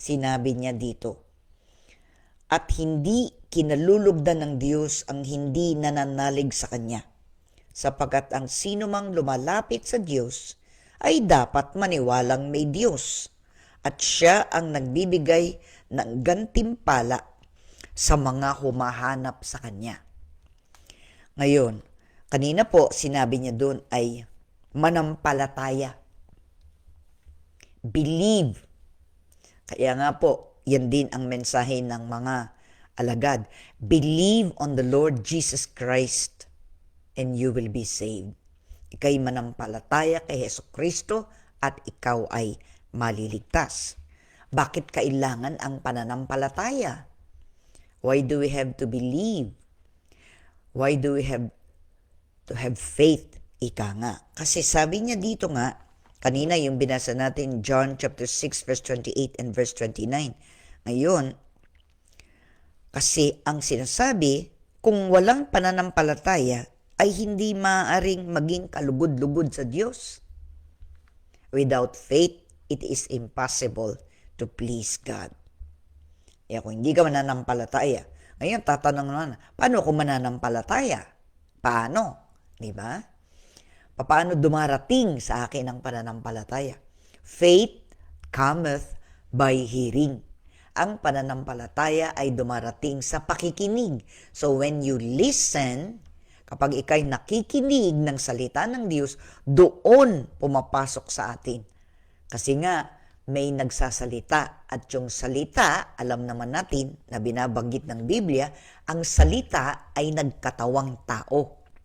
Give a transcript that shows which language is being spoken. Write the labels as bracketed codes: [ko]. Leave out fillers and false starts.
[tl] Sinabi niya dito, at hindi kinalulugdan ng Diyos ang hindi nananalig sa Kanya, sapagkat ang sinumang lumalapit sa Diyos ay dapat maniwalang may Diyos, at Siya ang nagbibigay ng gantimpala sa mga humahanap sa Kanya. Ngayon, kanina po sinabi niya doon ay manampalataya. [en] Believe. [tl] Kaya nga po, yan din ang mensahe ng mga alagad. [en] Believe on the Lord Jesus Christ and you will be saved. [tl] Ika'y manampalataya kay Jesucristo at ikaw ay maliligtas. Bakit kailangan ang pananampalataya? [en] Why do we have to believe? Why do we have to have faith? [tl] Ika nga. Kasi sabi niya dito nga, kanina yung binasa natin, John chapter 6 verse 28 and verse 29. Ngayon, kasi ang sinasabi, kung walang pananampalataya, ay hindi maaaring maging kalugod-lugod sa Diyos. [en] Without faith, it is impossible to please God. [tl] Kaya kung hindi ka mananampalataya, ngayon tatanong naman, paano ako mananampalataya? Paano? Diba? Paano dumarating sa akin ang pananampalataya? [en] Faith cometh by hearing. [tl] Ang pananampalataya ay dumarating sa pakikinig. [en] So when you listen, [tl] kapag ikay nakikinig ng salita ng Diyos, doon pumapasok sa atin. Kasi nga, may nagsasalita at yung salita, alam naman natin na binabanggit ng Biblia, ang salita ay nagkatawang tao.